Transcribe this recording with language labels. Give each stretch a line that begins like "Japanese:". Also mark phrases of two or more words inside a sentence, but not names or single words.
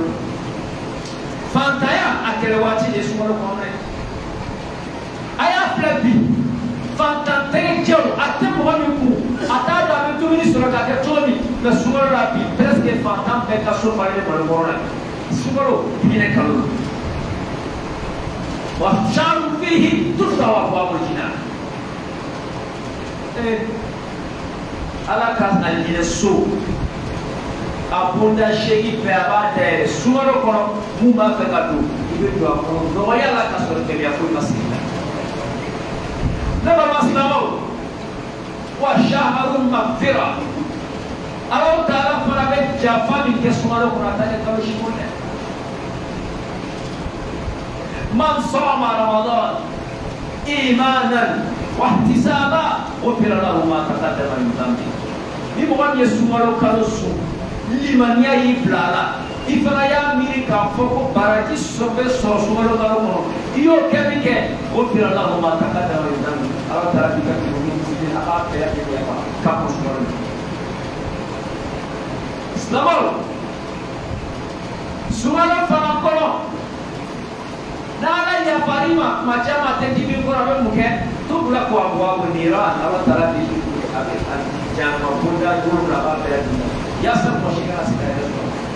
Bambara: Fantanya a kɛlɛ waati de ye sunkalo kɔnɔ dɛ. A y'a filɛ bi, fantan tɛgɛjɛw a tɛ mɔgɔ min kun, a t'a dɔn a bɛ dumuni sɔrɔ k'a kɛ cogo min, mais sunkalo la bi presque fantan bɛɛ ka so falen malo kɔrɔ la. Sunkalo hinɛ kalo la.
Arabic: وشهر فيه تفتح أبواب الجنان.
Bambara: Ala ka alijinɛ so a bonda 8 bɛɛ a b'a dayɛlɛ sunkalo kɔnɔ, mun b'a fɛ ka don i bɛ don a kɔnɔ nɔgɔya la ka sɔrɔ gɛlɛya foyi ma sigi la. Ne balima silamɛw,
Arabic: وشهر مغفرة,
Bambara: Alahu Taala fana bɛ jafa min kɛ sunkalo kɔnɔ a t'a kɛ kalo si kɔnɔ dɛ.
Arabic: من صام رمضان إيمانا واحتسابا غفر له ما تقدم من ذنبه.
Bambara: Ni mɔgɔ min ye sunkalo kalo sun, limaniya y'i bila a la, i fana y'a miiri k'a fɔ ko baraji bɛ sɔrɔ sunkalo kalo kɔnɔ, i y'o kɛ min kɛ
Arabic: غفر له ما تقدم من ذنبه.
Bambara: Ala taara k'i ka kɛlɛkɛ misiri a b'a bɛɛ lajɛlen yafa k'a ko sunkalo la. Silamɛw, sunkalo fana kɔnɔ, n'Ala yafar'i ma tuma caman a tɛ dimi kɔrɔ a bɛ mun kɛ?
Arabic: تغلق أبواب النيران,
Bambara: Ala taala bɛ jahanama bonda 7 a b'a bɛɛ lajɛlen yaasa mɔgɔ si kana se ka yɛrɛ sɔrɔ.